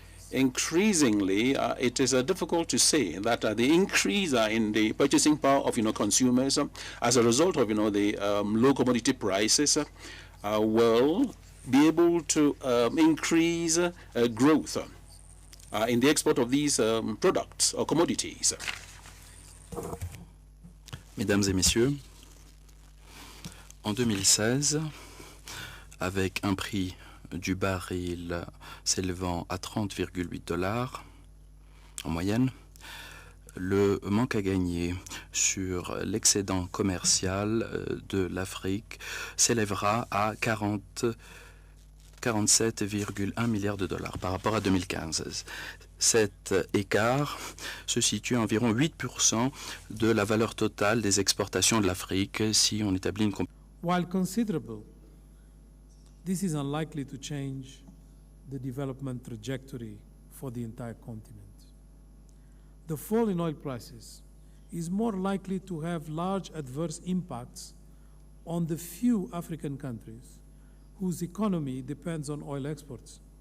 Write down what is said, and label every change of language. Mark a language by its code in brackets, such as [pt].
[en] Increasingly, it is difficult to say that the increase in the purchasing power of, consumers as a result of, the low commodity prices will be able to increase growth in the export of these products or commodities. [fr] Mesdames et messieurs, en 2016, avec un prix du baril s'élevant à 30,8 $ en moyenne, le manque à gagner sur l'excédent commercial de l'Afrique s'élèvera à 47,1 milliards de dollars par rapport à 2015. Cet écart se situe à environ 8% de la valeur totale des exportations de l'Afrique si on établit une comparaison. [en] While considerable, this is unlikely to change the development trajectory for the entire continent. The fall in oil prices is more likely to have large adverse impacts on the few African countries whose economy depends on oil exports.